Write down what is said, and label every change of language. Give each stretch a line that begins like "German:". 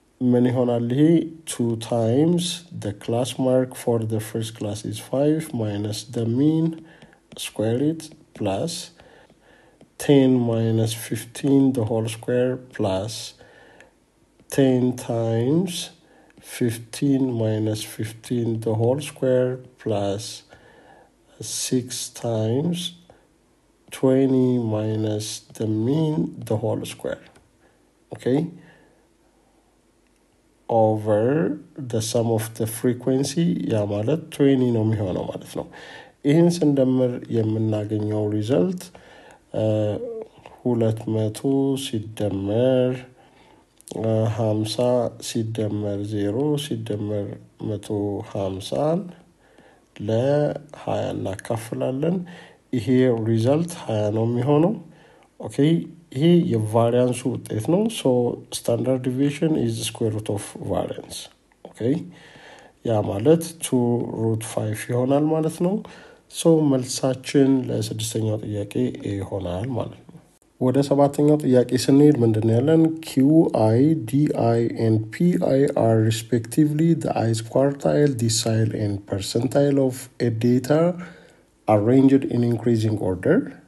Amharic: ምን ይሆናል ይሄ
English: 2 times the class mark for the first class is 5 minus the mean square it plus 10 minus 15 the whole square plus 10 times 15 minus 15 the whole square plus 6 times 20 minus the mean the whole square.
Amharic: Okay,
English: over the sum of the frequency
Amharic: ያ ማለት 20 ነው የሚሆነው ማለት ነው። ይህን ስንደምር የምናገኘው ሪዘልት 200 ሲደመር 50 ሲደመር 0 ሲደመር 150 ለ20 እናካፍላለን። ይሄ ሪዛልት 20 ነው የሚሆነው። Okay, ይሄ የቫሪያንሱ ውጤት ነው።
English: So standard deviation is the square root of variance.
Amharic: Okay, ያ ማለት 2√5 ይሆናል ማለት ነው። So መልሳችን ለስድስተኛው ጥያቄ A ይሆናል ማለት ነው። ወደ ሰባተኛው ጥያቄ ስንሄድ ምንድነው ያለን?
English: QI, DI and PI are respectively the ith quartile, decile and percentile of a data arranged in increasing order.